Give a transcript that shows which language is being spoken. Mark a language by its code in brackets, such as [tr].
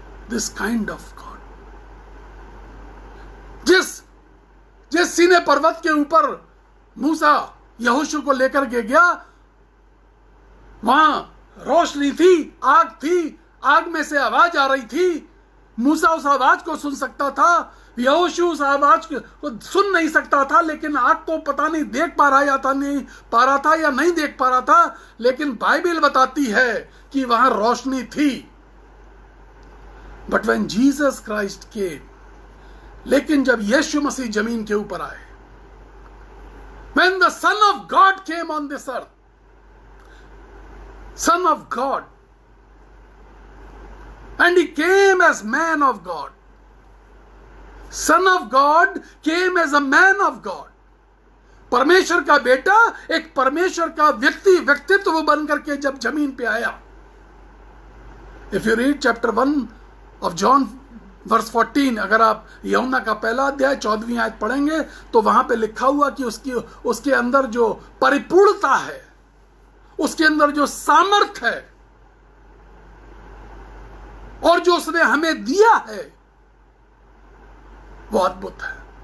[en] this kind of God, [hi] जिस सीने पर्वत के ऊपर मूसा यहोशू को लेकर के गया, वहां रोशनी थी, आग थी, आग में से आवाज आ रही थी। मूसा उस आवाज को सुन सकता था, यहोशू उस आवाज को सुन नहीं सकता था, लेकिन आग को पता नहीं देख पा रहा या नहीं पा रहा था या नहीं देख पा रहा था, लेकिन बाइबल बताती है कि वहां रोशनी थी। [en] but when Jesus Christ came, [hi] लेकिन जब यीशु मसीह जमीन के ऊपर आए, [en] when the Son of God came on this earth, Son of God, and he came as man of God. Son of God came as a man of God. [hi] परमेश्वर का बेटा एक परमेश्वर का व्यक्तित्व बन करके जब जमीन पे आया। [en] If you read chapter 1 of John verse 14, [hi] अगर आप यूहन्ना का पहला अध्याय 14वीं आयत पढ़ेंगे तो वहां पे लिखा हुआ कि उसके अंदर जो परिपूर्णता है, उसके अंदर जो सामर्थ्य है और जो उसने हमें दिया है वो अद्भुत है।